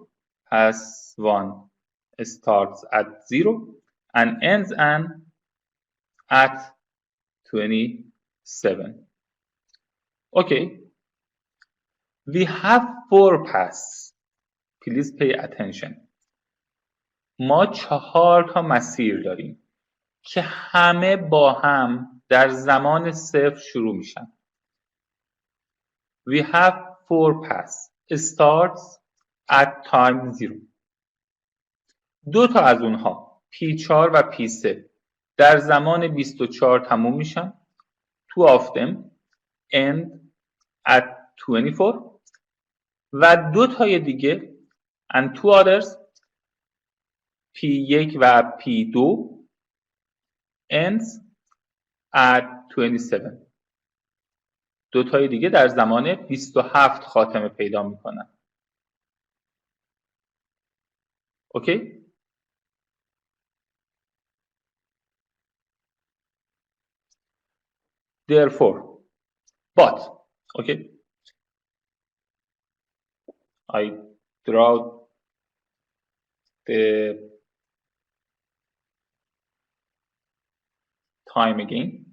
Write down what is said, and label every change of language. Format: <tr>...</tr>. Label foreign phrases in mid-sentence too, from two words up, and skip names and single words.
<en>Pass 1 starts at 0 and ends at 27. Okay, we have 4 passes. Please pay attention.</en> <fa>ما 4 تا مسیر داریم که همه با هم در زمان 0 شروع میشن.</fa> <en>We have 4 passes. Starts at time 0.</en> <fa>2 تا از اونها P4 و P3 در زمان 24 تموم میشن.</fa> <en>2 of them end at 24</en> <fa>و 2 تای دیگه</fa> <en>and 2 others P1 و P2 ends at 27.</en> <fa>2 تای دیگه در زمان 27 خاتمه پیدا میکنن. اوکی؟</fa> <en>Therefore, but, okay, I draw the time again.</en>